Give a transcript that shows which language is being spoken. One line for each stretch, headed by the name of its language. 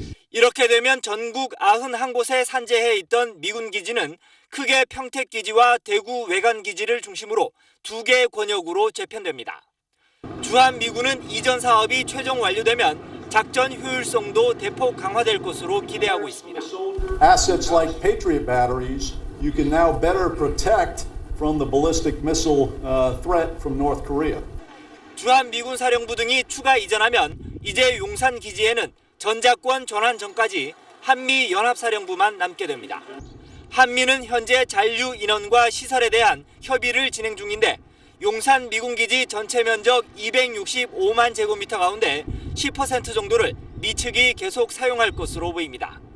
Korean: 이렇게 되면 전국 91곳에 산재해 있던 미군 기지는 크게 평택기지와 대구 외관기지를 중심으로 2개 권역으로 재편됩니다. 주한미군은 이전 사업이 최종 완료되면 작전 효율성도 대폭 강화될 것으로 기대하고 있습니다.
English: Assets like Patriot batteries, you can now better protect from the ballistic missile threat from North Korea.
Korean: 주한미군 사령부 등이 추가 이전하면 이제 용산 기지에는 전작권 전환 전까지 한미 연합사령부만 남게 됩니다. 한미는 현재 잔류 인원과 시설에 대한 협의를 진행 중인데 용산 미군기지 전체 면적 265만 제곱미터 가운데 10% 정도를 미 측이 계속 사용할 것으로 보입니다.